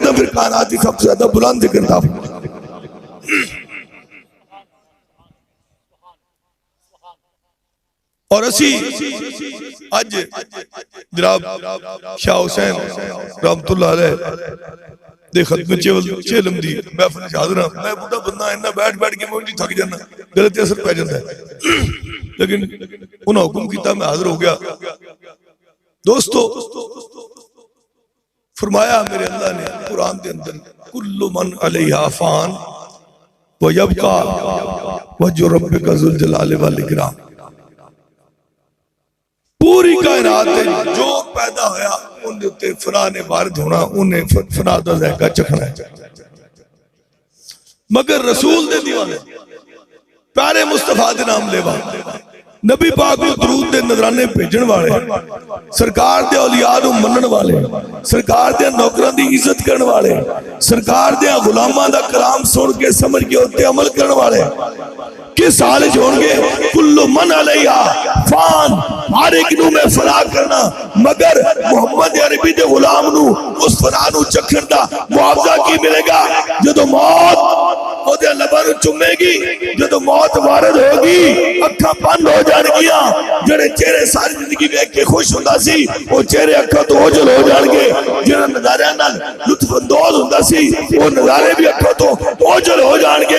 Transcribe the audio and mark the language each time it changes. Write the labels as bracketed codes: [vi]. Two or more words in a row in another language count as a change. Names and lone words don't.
[ur] پھر کائنات کی سب سے زیادہ بلند ذکر تھا. [pa] اور اسی اج جناب شاہ حسین [ar] رحمة الله عليه [pa] دے ختم چہلم دی محفل چ حاضر ہاں. میں بڈھا بندہ اینا بیٹھ بیٹھ کے مجھے تھک جانا، غلط اثر پے جاتا ہے، لیکن انہیں حکم کیا، میں حاضر ہو گیا. [ur] دوستوں فرمایا میرے اللہ نے قرآن کے اندر, [ar] كل من عليها فان ويبقى وجه ربك ذو الجلال والإكرام. [pa] پوری کائنات جو پیدا ہویا انہیں اتے فنا نے وارد ہونا، انہیں فنا دا ذائقہ چکھنا ہے. مگر رسول دے دیوانے پیارے مصطفیٰ دے نام لیوا نبی پاک کو درود دے نذرانے بھیجن والے، سرکار دے اولیاء نوں منن والے، سرکار دے نوکراں دی عزت کرن والے، سرکار دے غلاماں دا کلام سن کے سمجھ کے اتے عمل کرن والے کس حال چ ہونگے? [ar] كل من عليها فان, [pa] ہر اک نوں میں فنا کرنا، مگر محمد عربی دے غلام نوں اس فنا نوں چکھن دا معاوضہ کی ملیگا? جدوں موت اودے لباں نوں چمیگی، جدوں موت وارد ہوگی، اکھاں بند ہو جانگیاں، جیہڑے چہرے ساری زندگی ویکھ کے خوش ہندا سی وہ چہرے اکھاں توں اوجھل ہو جانگے، جیہڑا نظاریاں نال لطف اندوز ہندا سی وہ نظارے بھی اکھاں توں اوجھل ہو جانگے.